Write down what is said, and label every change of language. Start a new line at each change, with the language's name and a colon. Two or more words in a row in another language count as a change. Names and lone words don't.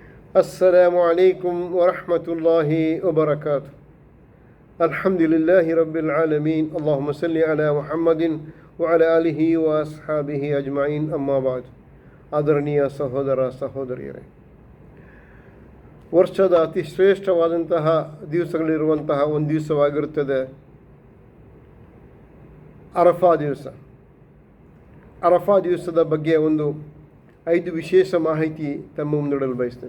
Arabic: السلام عليكم ورحمة الله وبركاته. الحمد لله رب العالمين. اللهم صل على محمد وعلى آله وأصحابه أجمعين. أما بعد.
Kannada: ಆದರಣೀಯ ಸಹೋದರ ಸಹೋದರಿಯರೇ, ವರ್ಷದ ಅತಿ ಶ್ರೇಷ್ಠವಾದಂತಹ ದಿವಸಗಳಿರುವಂತಹ ಒಂದು ದಿವಸವಾಗಿರುತ್ತದೆ ಅರಫಾ ದಿವಸ. ಅರಫಾ ದಿವಸದ ಬಗ್ಗೆ ಒಂದು 5 ವಿಶೇಷ ಮಾಹಿತಿ ತಮ್ಮ ಮುಂದಿಡಲು ಬಯಸ್ತೇನೆ.